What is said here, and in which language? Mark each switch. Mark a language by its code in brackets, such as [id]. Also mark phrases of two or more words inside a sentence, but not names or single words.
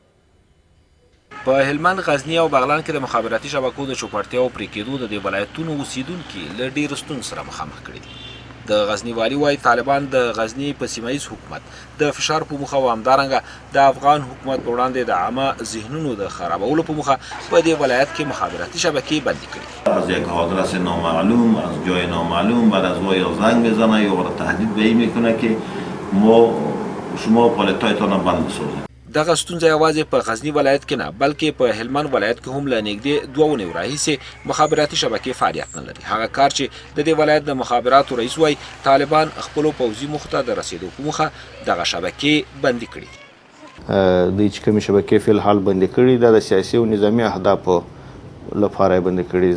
[ps] په هلمند، غزني او بغلان کې د مخابراتي شبکو د چوپړتیا او پرې کېدو د دې ولایتونو اوسیدونکي له ډېرو ستونزو سره مخامخ کړي دي. د غزني والي وایي طالبان د غزني په سیمه ییز حکومت د فشار په موخه او همدارنګه د افغان حکومت په وړاندې د عامه ذهنونو د خرابولو په موخه په دې ولایت کې مخابراتي شبکې بندي کړي. [fa] از یک آدرس نامعلوم از جای نامعلوم بعد از ما یا زنگ میزنه یا برای تهدید به این میکنه که شما پالتایتان را بند بسازید. [ps] دغه ستونزه یوازې په غزني ولایت کې نه بلکې په هلمند ولایت کې هم له نږدې 2 اونیو راهیسې مخابراتي شبکې فعالیت نه لري. هغه کار چې د دې ولایت د مخابراتو رئیس وایي طالبان خپلو پوځي موخو ته د رسېدو په موخه دغه شبکې بندي کړي دي. دوی چې کومې شبکې فی الحال بندي کړي دا د سیاسي او نظامي اهدافو لپاره یې بندي کړي.